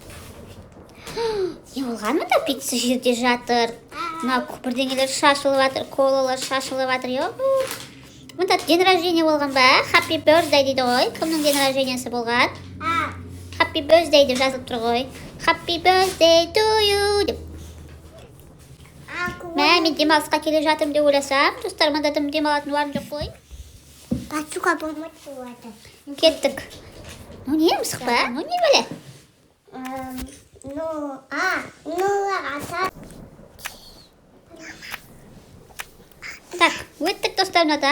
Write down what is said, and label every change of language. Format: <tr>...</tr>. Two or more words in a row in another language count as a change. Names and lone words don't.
<kk>Не болған мұнда? Пицца жерде жатыр. Мына бірдеңелер шашылып жатыр, колалар шашылып жатыр. Мұнда</kk> <ru>ден рождения</ru> <kk>болған ба?</kk> <en>Happy birthday</en> <kk>дейді ғой. Кімнің</kk> <ru>ден рождениесі</ru> <kk>болған?</kk> <en>Happy birthday</en> <kk>деп жазылып тұр ғой.</kk> <en>Happy birthday to you деп.</en> <kk>Мен демалысқа келе жатырмын деп ойласам, достар, мұнда демалатын уақыт жоқ қой. Батуға болмайды болады. Кеттік.</kk> <ru>Ну не,</ru> <kk>мысық па?</kk> <ru>Ну не</ru> <kk>бәле? Так, өттік достар мұнадан.</kk>